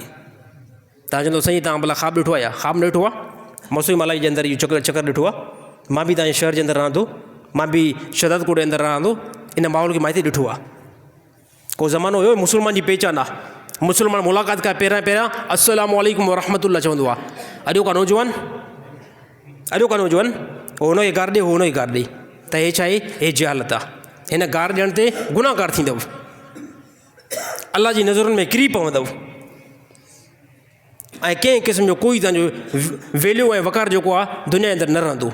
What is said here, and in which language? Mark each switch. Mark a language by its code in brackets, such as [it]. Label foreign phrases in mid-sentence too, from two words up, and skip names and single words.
[sd] तव्हां चवंदो साईं तव्हां भला ख़्वाबु ॾिठो आहे या? ख़्वाबु न ॾिठो आहे। मसूई मलाई जे अंदरि इहो चकर ॾिठो आहे। मां बि तव्हांजे शहर जे अंदरि रहंदो, मां बि शहदादकोट जे अंदरि रहंदो, इन माहौल खे मां हिते ॾिठो आहे। को ज़मानो हुयो मुस्लमान जी पहचान आहे, मुस्लमान मुलाक़ात खां पहिरियां [ar] السلام عليكم ورحمة الله [sd] चवंदो आहे। अॼो का नौजवान हो हुन खे गार ॾे, हो हुन खे गार ॾे, त हे छा आहे? हे जहालत आहे। हिन गार ॾियण ते गुनाहगार थींदव, अल्लाह जी नज़रुनि में किरी पवंदव, ऐं कंहिं क़िस्म जो कोई तव्हांजो वैल्यू ऐं वक़ार जेको आहे दुनिया जे अंदरि न रहंदो।